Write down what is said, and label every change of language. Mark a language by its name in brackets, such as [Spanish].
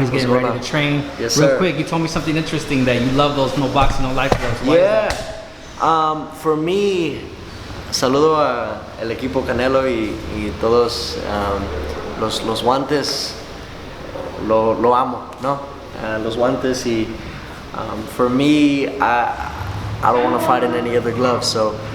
[English] He's getting ready to train. Yes, Real sir. quick, you told me something interesting that you love those no boxing, no life gloves. Why is that? For me, [Spanish] saludo a el equipo Canelo y todos los guantes. Lo amo, ¿no? Los guantes y [English] for me, I don't want to fight in any other gloves, so.